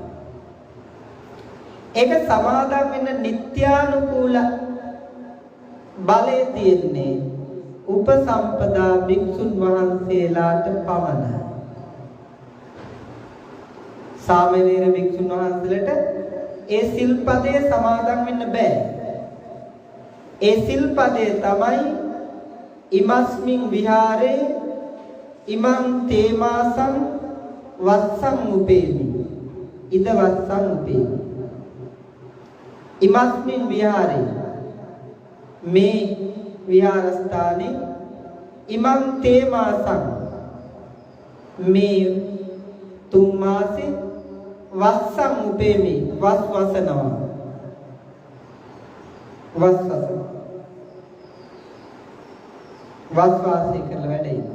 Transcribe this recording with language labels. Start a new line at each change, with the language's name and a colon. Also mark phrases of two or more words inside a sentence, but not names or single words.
Sinhala: ඒක සමාදන් වෙන්න නිත්‍යානුකූල බලය තියෙන්නේ උපසම්පදා භික්ෂුන් වහන්සේලාට පමණයි. සාමණේර භික්ෂුන් වහන්සේලාට ඒ සිල්පදයේ සමාදන් වෙන්න බෑ. ඒ සිල්පදයේ තමයි
Pali: ඉමස්මින් විහාරේ ඉමං තේමාසං වස්සං උපේමි. ඉද වස්සං උපේමි. ඉමස්මින් විහාරේ
Sinhala: මේ විහාරස්ථානේ
Pali: ඉමං තේමාසං
Sinhala: මේ තුන් මාසේ
Pali: වස්සං උපේමි
Sinhala: වස් වසනවා වස් වාසය කරලා වැඩේ.